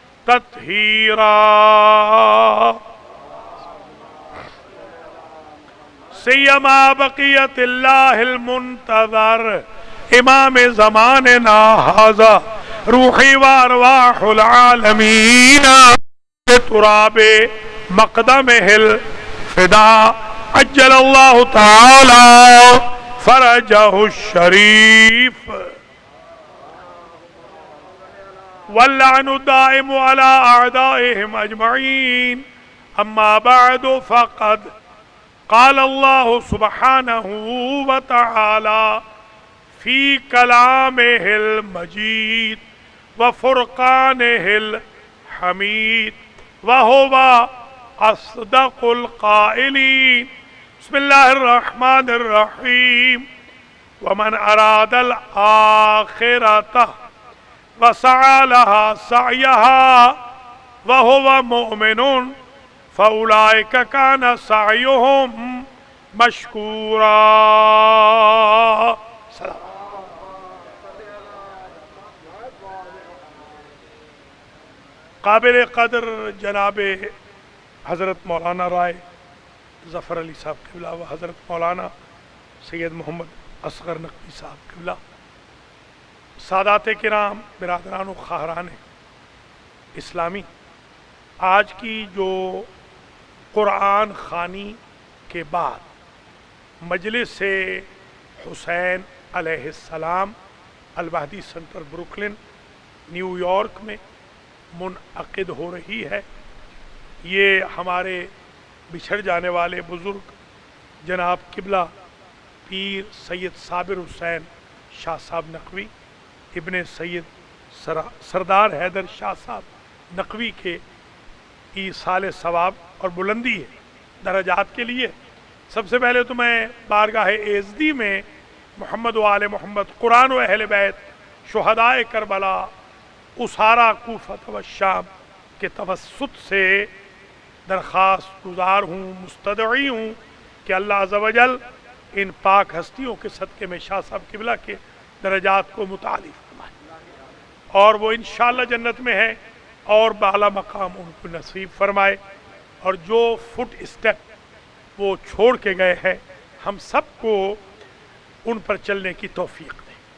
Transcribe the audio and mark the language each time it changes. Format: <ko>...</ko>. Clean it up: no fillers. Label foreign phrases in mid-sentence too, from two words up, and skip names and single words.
<ar>تطهيرا سيما بقية الله المنتظر امام زماننا هذا روحي وارواح العالمين تراب مقدمه فداه عجل الله تعالى فرجه الشريف واللعن الدائم على أعدائهم أجمعين أما بعد فقد قال الله سبحانه وتعالى في كلامه المجيد و فرقانه الحميد وهو أصدق القائلين بسم الله الرحمن الرحيم ومن أراد الآخرة وسعى لها سعيها وهو مؤمن فأولئك كان سعيهم مشكورا.</ar> <ur>قابل قدر جناب حضرت مولانا رائے ظفر علی صاحب قبلہ و حضرت مولانا سید محمد اصغر نقوی صاحب قبلہ، سادات کرام، برادران و خواہران اسلامی, آج کی جو قرآن خوانی کے بعد مجلس حسین علیہ السلام المہدی سینٹر بروکلن نیویارک میں منعقد ہو رہی ہے، یہ ہمارے بچھڑ جانے والے بزرگ جناب قبلہ پیر سید صابر حسین شاہ صاحب نقوی ابن سید سردار حیدر شاہ صاحب نقوی کے ایصال ثواب اور بلندی ہے درجات کے لیے. سب سے پہلے تو میں بارگاہ ایزدی میں محمد و آل محمد، قرآن و اہل بیت، شہدائے کربلا، اسارا کوفت و شام کے توسط سے درخواست گزار ہوں، مستدعی ہوں کہ اللہ عز و جل ان پاک ہستیوں کے صدقے میں شاہ صاحب قبلہ کے درجات کو متعالی فرمائے اور وہ ان شاء اللہ جنت میں ہے اور بالا مقام ان کو نصیب فرمائے، اور جو</ur> <en>foot step</en> <ur>وہ چھوڑ کے گئے ہیں ہم سب کو ان پر چلنے کی توفیق دیں.</ur>